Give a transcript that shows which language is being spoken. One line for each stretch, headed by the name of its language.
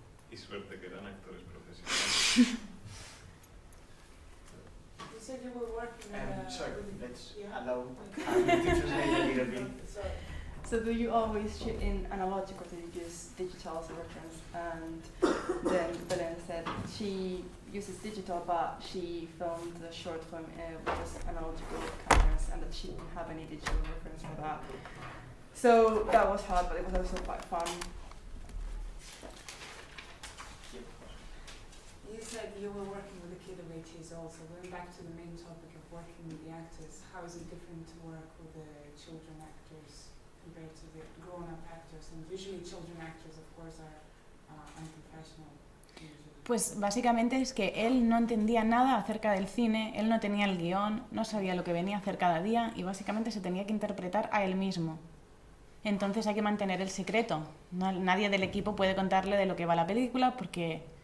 Spanish: Y suerte que eran actores profesionales.
English: You said you were working Sorry, let's allow me to translate a little bit. So do you always shoot in analogic, or do you use digital as a reference? And then Belén said she uses digital, but she filmed the short film with just analogical cameras, and that she didn't have any digital reference for that. So that was hard, but it was also quite fun. You said you were working with the kid of 8 years old, so going back to the main topic of working with the actors, how is it different to work with the children actors compared to the grown-up actors? And usually children actors, of course, are unprofessional.
Spanish: Pues básicamente es que él no entendía nada acerca del cine, él no tenía el guión, no sabía lo que venía a hacer cada día y básicamente se tenía que interpretar a él mismo. Entonces hay que mantener el secreto. Nadie del equipo puede contarle de lo que va la película porque